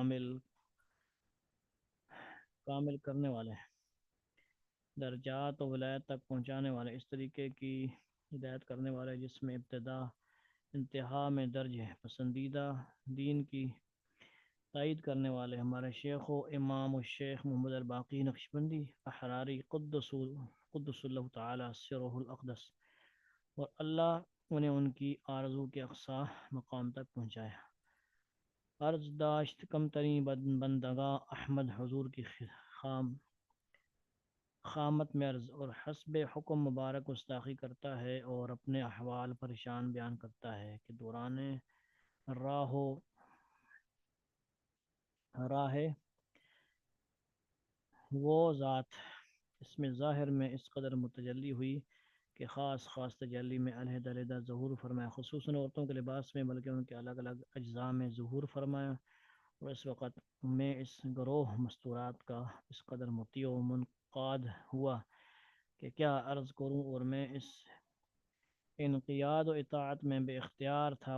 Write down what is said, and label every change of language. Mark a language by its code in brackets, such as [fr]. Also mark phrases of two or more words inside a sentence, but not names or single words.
[ur] کامل کرنے والے ہیں، درجات و ولایت تک پہنچانے والے، اس طریقے کی ہدایت کرنے والے جس میں ابتدا انتہا میں درج ہے، پسندیدہ دین کی تائید کرنے والے ہمارے شیخ و امام الشیخ محمد الباقی نقشبندی احراری [ar] قدس اللہ تعالی سرہ الاقدس، [ur] اور اللہ انہیں ان کی آرزو کے اقصا مقام تک پہنچایا. عرض داشت کم ترین بندگاہ احمد حضور کی خامت میں عرض اور حسب حکم مبارک گستاخی کرتا ہے اور اپنے احوال پریشان بیان کرتا ہے کہ دوران راہ وہ ذات اس میں ظاہر میں اس قدر متجلی ہوئی کہ خاص تجلی میں علیحدہ ظہور فرمایا، خصوصاً عورتوں کے لباس میں، بلکہ ان کے الگ الگ اجزاء میں ظہور فرمایا، اور اس وقت میں اس گروہ مستورات کا اس قدر مطیع و منقاد ہوا کہ کیا عرض کروں، اور میں اس انقیاد و اطاعت میں بے اختیار تھا.